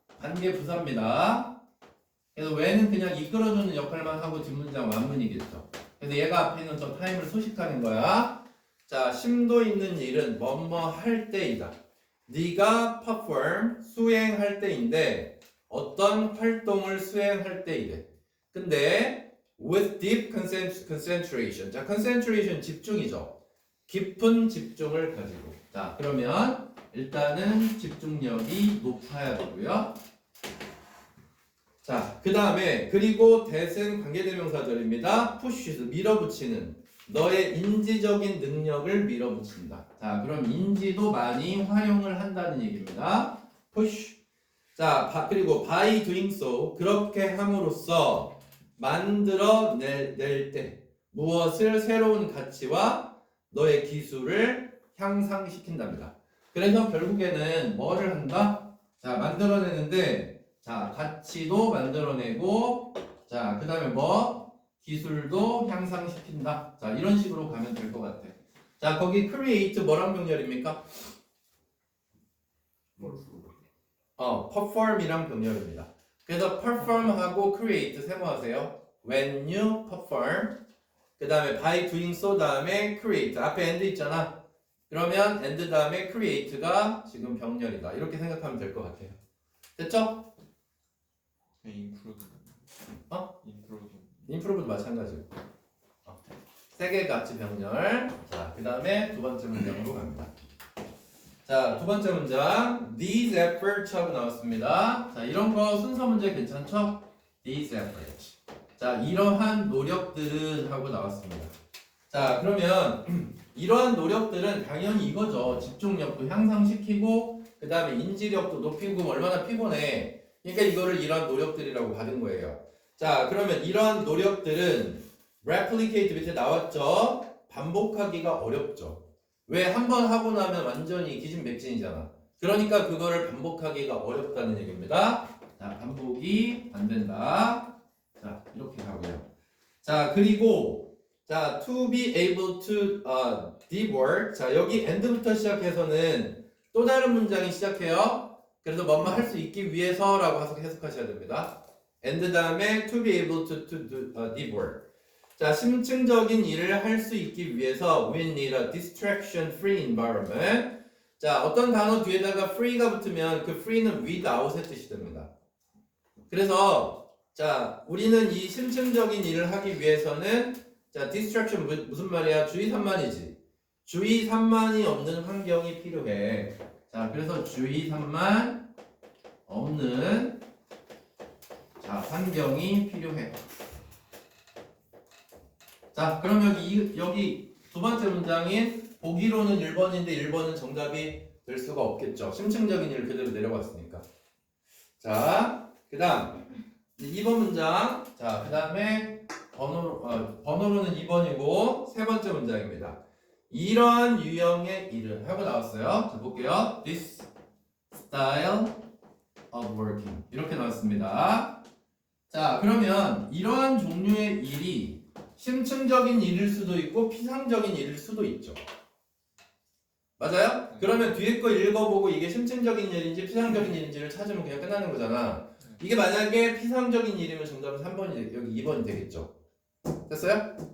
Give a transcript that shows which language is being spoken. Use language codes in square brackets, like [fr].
[ko] 관계 부사입니다. 그래서 when은 그냥 이끌어주는 역할만 하고 뒷문장 완문이겠죠. 그래서 얘가 앞에 있는 the time을 소식하는 거야. 자, 심도 있는 일은 뭐뭐 할 때이다. 네가 perform 수행할 때인데 어떤 활동을 수행할 때이래. 근데 [en] with deep concentration. [ko] 자, concentration 집중이죠. 깊은 집중을 가지고. 자, 그러면 일단은 집중력이 높아야 되고요. 자, 그 다음에 그리고 that은 관계대명사절입니다. push, 밀어붙이는. 너의 인지적인 능력을 밀어붙인다. 자, 그럼 인지도 많이 활용을 한다는 얘기입니다. [en] push. [ko] 자, 그리고 [en] by doing so. [ko] 그렇게 함으로써 만들어 낼 때 무엇을 새로운 가치와 너의 기술을 향상시킨답니다. 그래서 결국에는 뭐를 한다? 자, 만들어내는데 자, 가치도 만들어내고 자, 그 다음에 뭐? 기술도 향상시킨다. 자, 이런 식으로 가면 될 것 같아. 자, 거기 create 뭐랑 병렬입니까? perform이랑 병렬입니다. 그래서 perform하고 create 세모하세요. [en] When you perform 그 다음에 by doing so 다음에 create 앞에 and 있잖아. [ko] 그러면 and 다음에 create가 지금 병렬이다. 이렇게 생각하면 될 것 같아요. 됐죠? 임프로드. 어? 임프로드. improve도 마찬가지고. 세계 가치 병렬. 자, 그 다음에 두 번째 문장으로 갑니다. 자, 두 번째 문장. These efforts 하고 나왔습니다. 자, 이런 거 순서 문제 괜찮죠? [en] These efforts. [ko] 자, 이러한 노력들은 하고 나왔습니다. 자, 그러면 이러한 노력들은 당연히 이거죠. 집중력도 향상시키고 그 다음에 인지력도 높이고 얼마나 피곤해. 그러니까 이거를 이러한 노력들이라고 받은 거예요. 자, 그러면 이러한 노력들은 replicate 밑에 나왔죠? 반복하기가 어렵죠. 왜? 한 번 하고 나면 완전히 기진맥진이잖아. 그러니까 그거를 반복하기가 어렵다는 얘기입니다. 자, 반복이 안 된다. 자, 이렇게 가고요. 자, 그리고 자, [en] to be able to deep work. [ko] 자, 여기 and부터 시작해서는 또 다른 문장이 시작해요. 그래서 뭐뭐 할 수 있기 위해서라고 해석하셔야 됩니다. [en] and [ko] 다음에 [en] to be able to do deep work. [ko] 자, 심층적인 일을 할 수 있기 위해서 [en] we need a distraction free environment. [ko] 자, 어떤 단어 뒤에다가 free가 붙으면 그 free는 without의 뜻이 됩니다. 그래서 자, 우리는 이 심층적인 일을 하기 위해서는 자, distraction 무슨 말이야? 주의 산만이지. 주의 산만이 없는 환경이 필요해. 자, 그래서 주의 산만 없는 자, 환경이 필요해. 자, 그럼 여기 두 번째 문장인 보기로는 1번인데 1번은 정답이 될 수가 없겠죠. 심층적인 일을 그대로 내려갔으니까. 자, 그 다음 2번 문장. 자, 그 다음에 번호로는 2번이고 세 번째 문장입니다. 이러한 유형의 일을 하고 나왔어요. 자, 볼게요. [en] This style of working [ko] 이렇게 나왔습니다. 자, 그러면 이러한 종류의 일이 심층적인 일일 수도 있고 피상적인 일일 수도 있죠. 맞아요? 그러면 뒤에 거 읽어보고 이게 심층적인 일인지 피상적인 일인지를 찾으면 그냥 끝나는 거잖아. 이게 만약에 피상적인 일이면 정답은 3번이 여기 2번이 되겠죠. 됐어요?